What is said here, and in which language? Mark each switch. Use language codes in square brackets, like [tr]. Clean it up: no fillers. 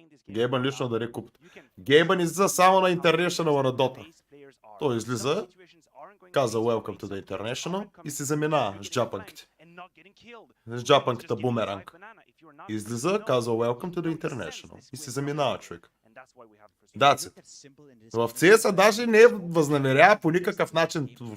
[bg] Гейбън лично да рекупят. Гейбън излиза само на International на Dota. Той излиза, каза [en] Welcome to the International [bg] и се заминава с джапанките. С джапанката бумеранг. [en] you're not. [bg] Излиза, казва [en] Welcome to the International [bg] и се заминава човек. [en] And that's why we have the frustration. That's it. [bg] В CS даже не възнамерява по никакъв начин.